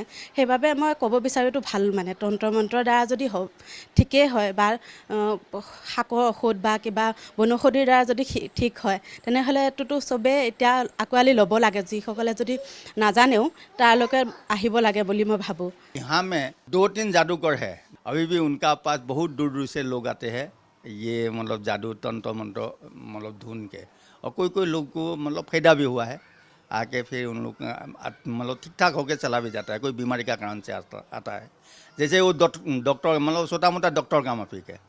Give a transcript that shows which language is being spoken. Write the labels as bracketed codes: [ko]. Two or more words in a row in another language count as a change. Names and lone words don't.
[as] সেইবাবে মই ক'ব বিচাৰোঁ এইটো ভাল, মানে তন্ত্ৰ মন্ত্ৰৰ দ্বাৰা যদি ঠিকেই হয় বা শাকৰ ঔষধ বা কিবা বনৌষধিৰ দ্বাৰা যদি ঠিক হয় তেনেহ'লে এইটোতো চবেই এতিয়া আঁকোৱালি ল'ব লাগে। যিসকলে যদি নাজানেও তালৈকে আহিব লাগে বুলি মই ভাবোঁ। [hi] यहाँ में 2-3 जादूगर है, अभी भी उनका पास बहुत दूर दूर से लोग आते हैं ये मतलब जादू तंत्र मंत्र मतलब धुन के, और कोई कोई लोग को मतलब फायदा भी हुआ है आके, फिर उन लोग मतलब ठीक ठाक होकर चला भी जाता है। कोई बीमारी का कारण से आता है, जैसे वो डॉक्टर मतलब छोटा मोटा डॉक्टर का माफिक है।